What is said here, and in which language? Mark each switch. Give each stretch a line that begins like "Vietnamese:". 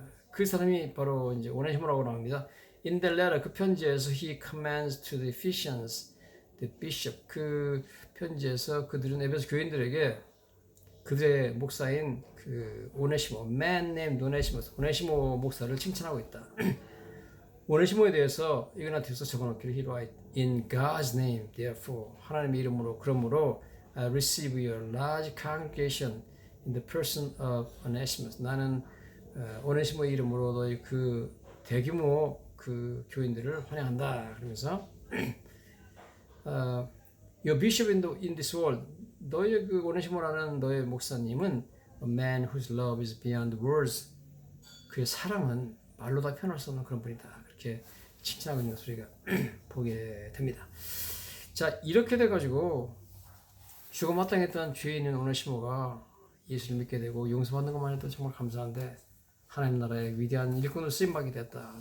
Korean: 그 사람이 바로 이제 오네시모라고 나옵니다.
English: In the letter,
Korean: 그 편지에서
English: he commands to the Ephesians, the bishop.
Korean: 그 편지에서 그들은 에베소 교인들에게 그들의 목사인 그 오네시모,
English: man named
Korean: 오네시모 목사를 칭찬하고 있다. 오네시모에 대해서 이그나티우스가 적어놓기를
English: he write in God's name, therefore
Korean: 하나님의 이름으로 그러므로
English: receive your large congregation in the person of Onesimus.
Korean: 나는 오네시모의 이름으로 너희 그 대규모 그 교인들을 환영한다. 그러면서
English: your bishop in this world.
Korean: 너의 그 오네시모라는 너의 목사님은
English: a man whose love is beyond words.
Korean: 그의 사랑은 말로 다 표현할 수 없는 그런 분이다. 그렇게 칭찬하고 있는 것을 우리가 보게 됩니다. 자, 이렇게 돼가지고 죽어 마땅했던 죄인인 오네시모가 예수를 믿게 되고 용서받는 것만 해도 정말 감사한데 하나님 나라의 위대한 일꾼으로 쓰임받게 됐다.